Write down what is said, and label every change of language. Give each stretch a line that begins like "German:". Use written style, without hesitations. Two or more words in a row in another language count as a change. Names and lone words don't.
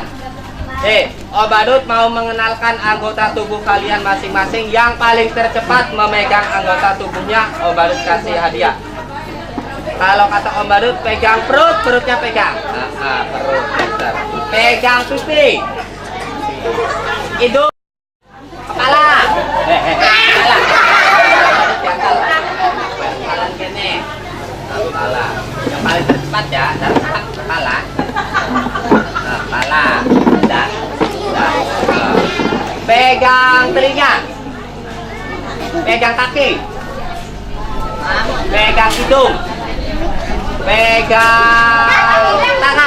Indonesian: Om Badut mau mengenalkan anggota tubuh kalian masing-masing. Yang paling tercepat memegang anggota tubuhnya, Om Badut kasih hadiah. Kalau kata Om Badut, pegang perut, perutnya pegang. Perut, pintar. Pegang pipi. Hidung. Pala. Pala. Jalan kene. Pala. Yang paling tercepat ya, dan kepala. Kepala. Dan. Pegang telinga. Pegang kaki. Pegang hidung. Pegang tangan.